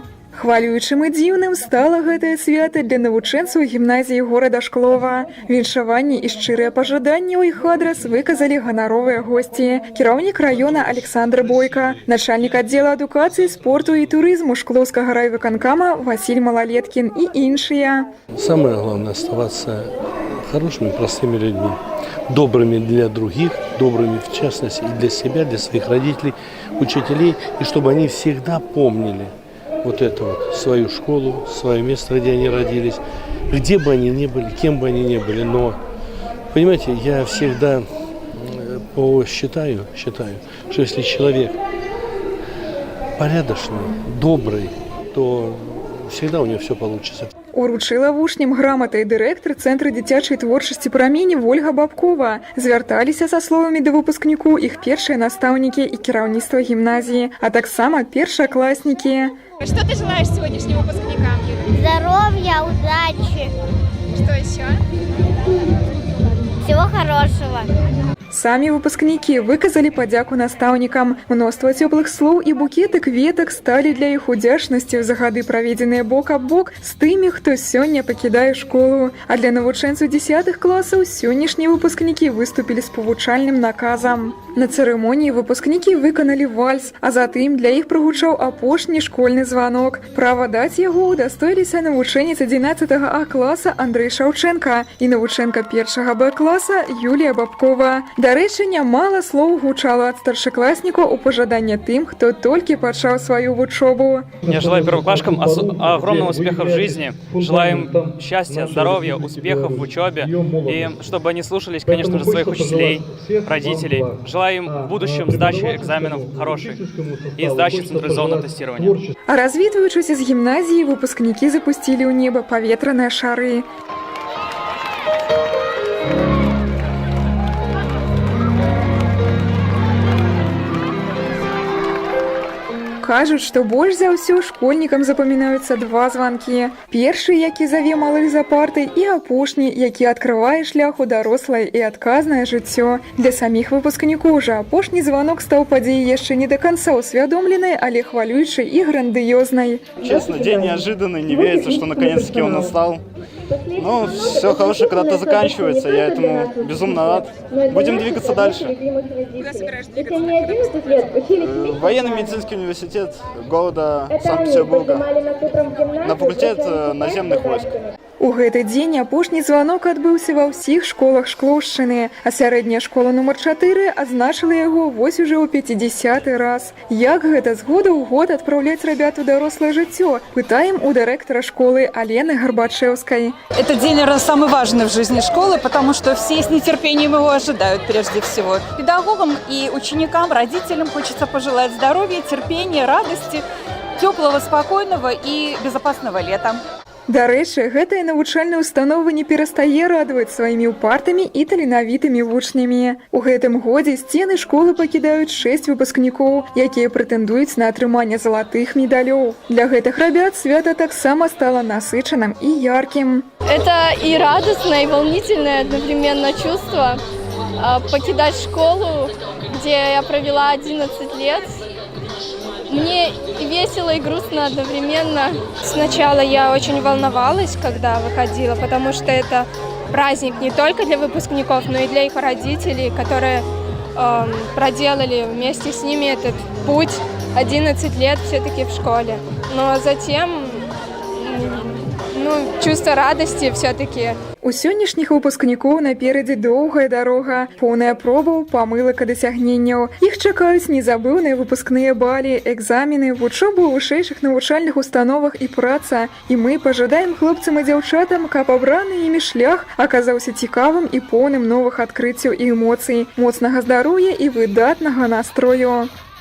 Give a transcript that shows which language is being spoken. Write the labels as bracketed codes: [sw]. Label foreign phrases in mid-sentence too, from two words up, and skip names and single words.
[be] Хвалюючым і дзіўным стала гэтае свята для навучэнцаў гімназіі горада Шклова. Віншаванні і шчырыя пажаданні ў іх адрас выказалі ганаровыя госці. Кіраўнік раёна Александр Бойко, начальнік аддзела адукацыі, спорту і турызму Шклоўскага райвыканкама Василь Малолеткин и іншыя. [ru] Самое главное – оставаться хорошими, простыми людьми, добрыми для других, добрыми в частности и для себя, для своих родителей, учителей, и чтобы они всегда помнили вот эту вот свою школу, свое место, где они родились, где бы они ни были, кем бы они ни были. Но, понимаете, я всегда считаю, что если человек порядочный, добрый, то всегда у него все получится. [be] Уручыла вучням граматы дырэктар Цэнтра дзіцячай творчасці «Прамені» Ольга Бабкова. Звярталіся са словамі да выпускніку іх першыя настаўнікі і кіраўніцтва гімназіі, а таксама першакласнікі. [ru] Что ты желаешь сегодняшним выпускникам? Здоровья, удачи. Что еще? Всего хорошего. [be] Самі выпускнікі выказалі падзяку настаўнікам. Мноства цёплых слоў і букеты кветак сталі для іх удзячнасцю за гады, праведзеныя бок аб бок з тымі, хто сёння пакідае школу. А для навучэнцаў 10 класаў сённяшнія выпускнікі выступілі з павучальным наказам. На цырымоніі выпускнікі выканалі вальс, а затым для іх прагучаў апошні школьны званок. Права даць яго удастоіліся навучэнец 11 А класа Андрэй Шаўчэнка і навучэнка 1 Б класа Юлія Бабкова. Дарэчы, нямала слоў гучала ад старшакласнікаў у пажаданне тым, хто толькі пачаў сваю вучобу. [ru] Я желаю первоклашкам огромного успеха в жизни. Желаю им счастья, здоровья, успехов в учебе. И чтобы они слушались, конечно же, своих учителей, родителей. Желаю им в будущем сдачи экзаменов хороших и сдачи централизованного тестирования. [be] А развітваючыся з гімназіі, выпускнікі запусцілі ў неба паветраныя шары. Кажуць, што больш за ўсё школьнікам запамінаюцца два званкі. Першы, які заве малых за партай, і апошні, які адкрывае шлях у дарослае і адказнае жыццё. Для саміх выпускнікоў жа апошні званок стаў падзеяй яшчэ не да канца усвядомленай, але хвалюючай і грандыёзнай. [ru] Честно, день неожиданный, не верится, что наконец-таки он настал. Но все хорошее когда-то заканчивается, я этому безумно рад. Будем двигаться дальше. Куда собираешься двигаться? Военный медицинский университет города Санкт-Петербурга на факультет наземных войск. [be] У гэты дзень апошні званок адбыўся ва ўсіх школах Шклоўшчыны, а сярэдняя школа нумар 4 адзначыла яго вось уже ў 50-й раз. Як гэта з года ў год адпраўляць рабят у дарослае жыццё? Пытаем у дырэктара школы Алены Горбачевской. [ru] Этот день, наверное, самый важный в жизни школы, потому что все с нетерпением его ожидают прежде всего. Педагогам и ученикам, родителям хочется пожелать здоровья, терпения, радости, теплого, спокойного и безопасного лета. [be] Дарэчы, гэтая навучальная установа не перастае радаваць сваімі упартымі і таленавітымі вучнямі. У гэтым годзе сцены школы пакідаюць 6 выпускнікоў, якія прэтэндуюць на атрыманне залатых медалёў. Для гэтых рабят свята таксама стала насычаным і яркім. [ru] Это и радостное, и волнительное одновременно чувство покидать школу, где я провела 11 лет. Мне и весело, и грустно одновременно. Сначала я очень волновалась, когда выходила, потому что это праздник не только для выпускников, но и для их родителей, которые проделали вместе с ними этот путь 11 лет все-таки в школе. Но затем чувство радости все-таки. [be] У сённяшніх выпускнікоў наперадзе доўгая дарога, поўная пробаў, памылак і дасягненняў. Іх чакаюць незабыўныя выпускныя балі, экзамены, вучобу ў вышэйшых навучальных установах і праца. І мы пажадаем хлопцам і дзяўчатам, каб абраны імі шлях аказаўся цікавым і поўным новых адкрыццяў і эмоцый, моцнага здароўя і выдатнага настрою.